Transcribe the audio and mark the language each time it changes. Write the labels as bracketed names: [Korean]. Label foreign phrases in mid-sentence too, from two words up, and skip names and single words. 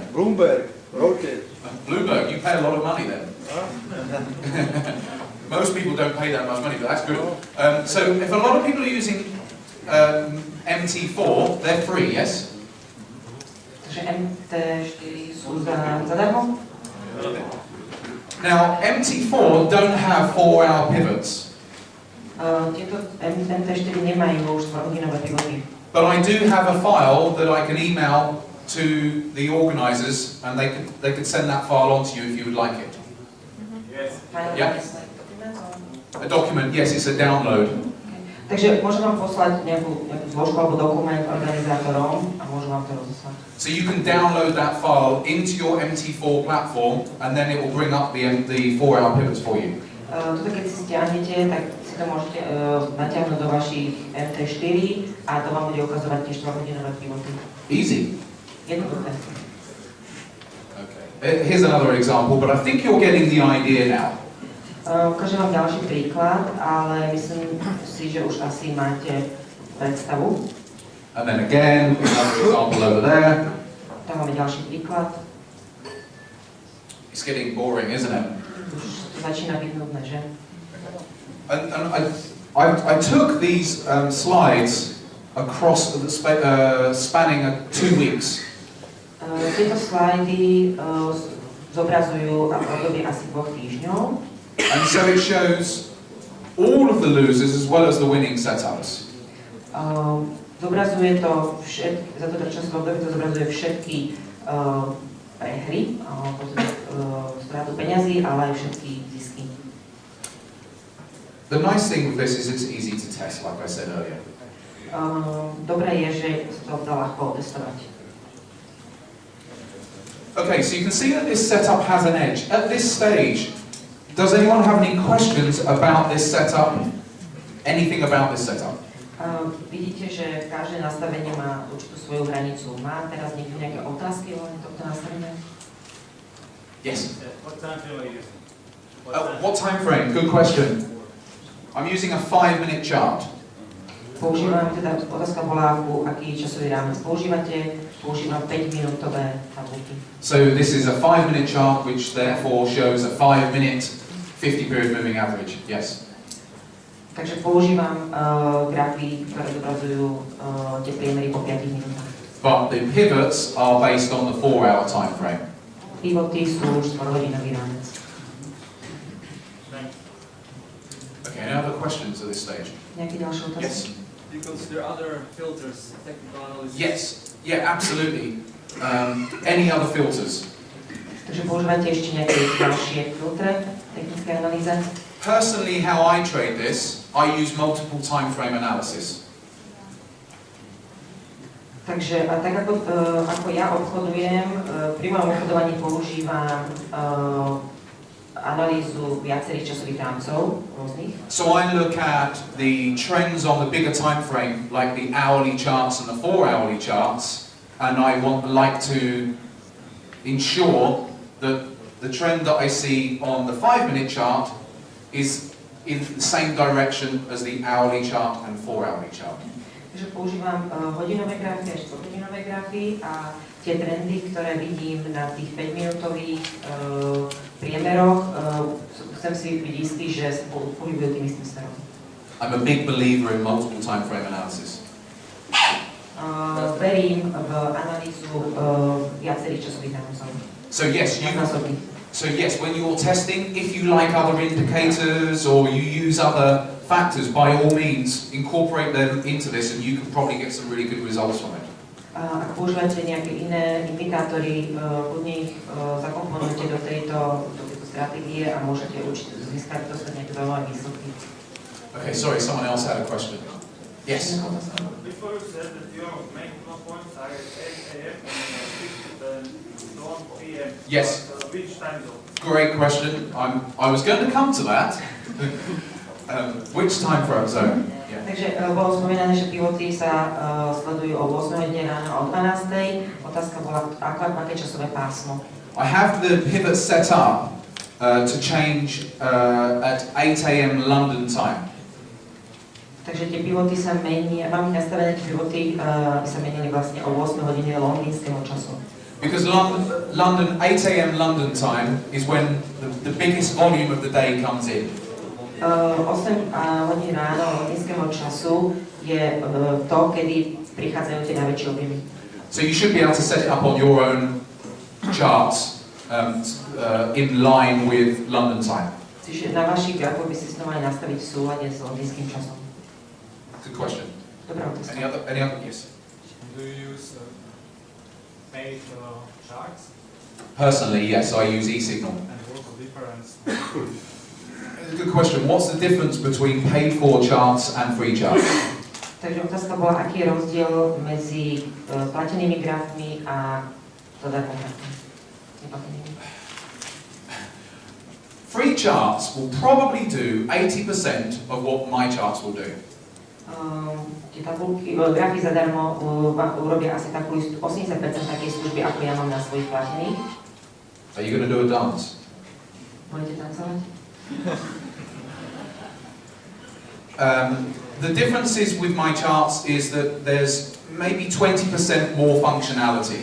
[English] Bloomberg, Rocket. Bloomberg, you pay a lot of money then. Most people don't pay that much money, but that's good. So if a lot of people are using MT4, they're free, yes? [Slovak] Takže MT4 sú zadarmo? [English] Now, MT4 don't have 4-hour pivots. [Slovak] Tieto MT4 nemajú už 4-hodinové pivoty. [English] But I do have a file that I can email to the organisers and they could send that file on to you if you would like it. Yes. Yeah. A document, yes, it's a download. [Slovak] Takže môžem vám poslať nejakú zložku alebo dokument organizátorom a môžem vám to rozoslať. [English] So you can download that file into your MT4 platform and then it will bring up the 4-hour pivots for you. [Slovak] Toto keď si stiahnete, tak si to môžete natiahnuť do vašich MT4 a to vám bude ukazovať tie 4-hodinové pivoty. [English] Easy. [Slovak] Jednoduché. [English] Okay. Here's another example, but I think you're getting the idea now. [Slovak] Ukážem vám ďalší príklad, ale myslím si, že už asi máte predstavu. [English] And then again, another example over there. [Slovak] Tam máme ďalší príklad. [English] It's getting boring, isn't it? [Slovak] Už to začína byť nudné, že? [English] And I took these slides across the spanning 2 weeks. [Slovak] Tieto slajdy zobrazujú obdobie asi 2 týždňov. [English] And so it shows all of the losers as well as the winning setups. [Slovak] Zobrazuje to za toto časové obdobie to zobrazuje všetky prehry, stratu peňazí, ale aj všetky zisky. [English] The nice thing with this is it's easy to test, like I said earlier. [Slovak] Dobré je, že sa to dá ľahko otestovať. [English] Okay, so you can see that this setup has an edge. At this stage, does anyone have any questions about this setup? Anything about this setup? [Slovak] Vidíte, že každé nastavenie má určitú svoju hranicu. Má teraz niekto nejaké otázky ohľadne tohto nastavenia? [English] Yes. What time frame are you using? What time frame? Good question. I'm using a 5-minute chart. [Slovak] Používam, teda otázka bola, aký časový rámec používate. Používam 5-minútové tabulky. [English] So this is a 5-minute chart, which therefore shows a 5-minute 50-period moving average. Yes. [Slovak] Takže používam grafy, ktoré zobrazujú tie priemery po 5 minútach. [English] But the pivots are based on the 4-hour time frame. [Slovak] Pivoty sú už 4-hodinový rámec. [English] Okay, any other questions at this stage? [Slovak] Nejaké ďalšie otázky? [English] Yes. Do you consider other filters, technical analysis? Yes. Yeah, absolutely. Any other filters? [Slovak] Takže používate ešte nejaké ďalšie filtre, technické analýze? [English] Personally, how I trade this, I use multiple time frame analysis. [Slovak] Takže tak ako ja obchodujem, pri mojom obchodovaní používam analýzu viacerých časových rámcov rôznych. [English] So I look at the trends on the bigger time frame, like the hourly charts and the 4-hourly charts, and I like to ensure that the trend that I see on the 5-minute chart is in the same direction as the hourly chart and 4-hourly chart. [Slovak] Takže používam hodinové grafy a 4-hodinové grafy a tie trendy, ktoré vidím na tých 5-minútových priemeroch, chcem si byť istý, že sa pohybujú tým istým smerom. [English] I'm a big believer in multiple time frame analysis. [Slovak] Verím v analýzu viacerých časových rámcov. [English] So yes, when you're testing, if you like other indicators or you use other factors, by all means, incorporate them into this and you can probably get some really good results from it. [Slovak] Ak používate nejaké iné indikátory, kľudne ich zakomponujte do tejto stratégie a môžete určite získať nejaké zaujímavé výsledky. [English] Okay, sorry, someone else had a question. Yes? Before you said that your main points are at 8 a.m. and 6 to 1 p.m. Yes. Which time zone? Great question. I was going to come to that. Which time frame zone? Yeah. [Slovak] Takže bolo spomínané, že pivoty sa sledujú o 8 hodine ráno o 12. Otázka bola, aké časové pásmo. [English] I have the pivot set up to change at 8 a.m. London time. [Slovak] Takže tie pivoty sa menia, mám ich nastavené tie pivoty, aby sa menili vlastne o 8 hodine londýnskeho času. [English] Because London 8 a.m. London time is when the biggest volume of the day comes in. [Slovak] 8 hodín ráno londýnskeho času je to, kedy prichádzajú tie najväčšie objemy. [English] So you should be able to set it up on your own charts in line with London time. [Slovak] Čiže na vašich grafoch by ste si to mali nastaviť v súlade s londýnskym časom. [English] Good question. [Slovak] Dobrá otázka. [English] Any other? Yes. Do you use paid charts? Personally, yes, I use e-signal. And what's the difference? Good question. What's the difference between paid-for charts and free charts? [Slovak] Takže otázka bola, aký je rozdiel medzi platenými grafmi a zadarmo grafmi. [English] Free charts will probably do 80% of what my charts will do. [Slovak] Tie tabulky, grafy zadarmo urobia asi takú 80% takej služby, ako ja mám na svojich platených. [English] Are you going to do a dance? [Slovak] Budete tancovať? [English] The differences with my charts is that there's maybe 20% more functionality.